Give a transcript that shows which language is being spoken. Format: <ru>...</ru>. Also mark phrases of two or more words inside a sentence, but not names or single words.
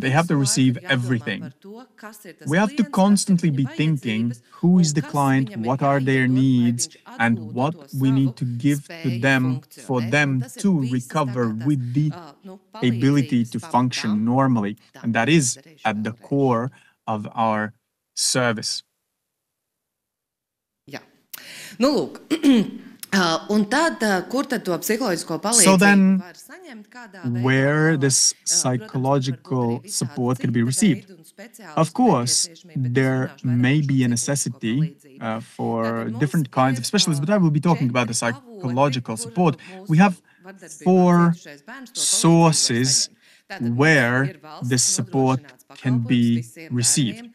<en>They have to receive everything. We have to constantly be thinking who is the client, what are their needs, and what we need to give to them for them to recover with the ability to function normally. And that is at the core of our service.</en> <lv>Jā. Nu, lūk. Un tad, kur tad to psiholoģisko palīdzību</lv> <en>So then,</en> <lv>var saņemt, kādā veidā</lv> <en>where this psychological support can be received? Of course, there may be a necessity for different kinds of specialists, but I will be talking about the psychological support. We have 4 sources where this support can be received.</en>